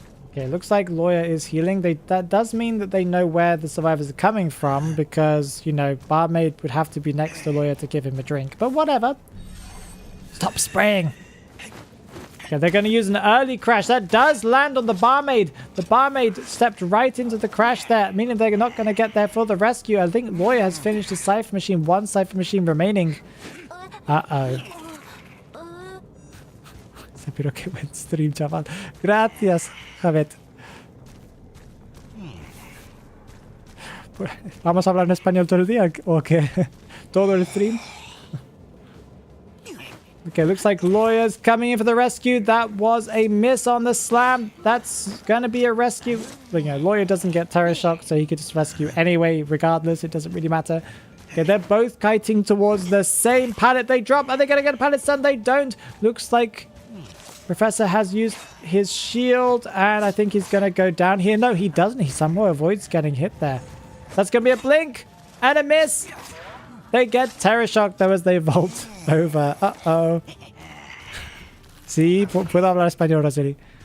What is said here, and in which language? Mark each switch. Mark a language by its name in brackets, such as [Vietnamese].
[English] Okay, looks like lawyer is healing. That does mean that they know where the survivors are coming from because, you know, barmaid would have to be next to lawyer to give him a drink. But whatever. Stop spraying. Okay, they're going to use an early crash. That does land on the barmaid. The barmaid stepped right into the crash there, meaning they're not going to get there for the rescue. I think lawyer has finished his cipher machine. 1 cipher machine remaining. Uh-oh. [Spanish] Pero qué buen stream, chaval. Gracias, Javet. ¿Vamos a hablar en español todo el día o qué? ¿Todo el stream? [English] Okay, looks like lawyer's coming in for the rescue. That was a miss on the slam. That's gonna be a rescue. But, you know, lawyer doesn't get terror shock, so he could just rescue anyway, regardless. It doesn't really matter. Okay, they're both kiting towards the same pallet. They drop. Are they gonna get a pallet stun? They don't. Looks like Professor has used his shield, and I think he's going to go down here. No, he doesn't. He somehow avoids getting hit there. That's going to be a blink and a miss. They get terror shock, though, as they vault over. Uh-oh. [Spanish] Sí, puedo hablar español, Roseli.